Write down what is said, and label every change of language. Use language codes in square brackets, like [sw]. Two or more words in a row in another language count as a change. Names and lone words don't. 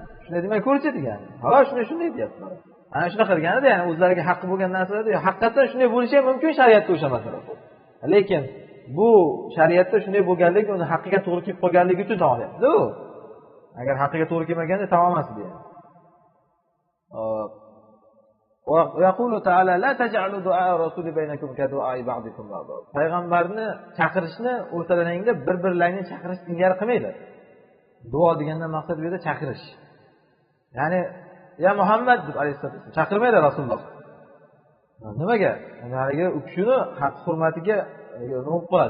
[uz] Shunday demay ko'rchi degani. Xolos shunday deyapti. Ana shunaqa deganida, ya'ni o'zlariga haqqi bo'lgan narsalarda haqiqatan shunday bo'lishi ham mumkin shariatda o'sha masala. Lekin bu shariatda shunday bo'lganligi uni haqqiga to'g'ri kelib qolganligi uchun to'g'ri. Agar haqqiga to'g'ri kelmaganda tamom emas deydi. [ar] ويقول تعالى لا تجعلوا دعاء الرسول بينكم كدعاء بعضكم بعضا. [uz] Payg'ambarni chaqirishni o'rtalaringda bir-birlaringni chaqirish singari qilmaydi. Duo degandan maqsad bu yerda chaqirish. Ya'ni ya Muhammad deb alayhisalom chaqirmaydi Rasululloh. Nimaga? Ya'ni u kishini haq hurmatiga nima qiladi?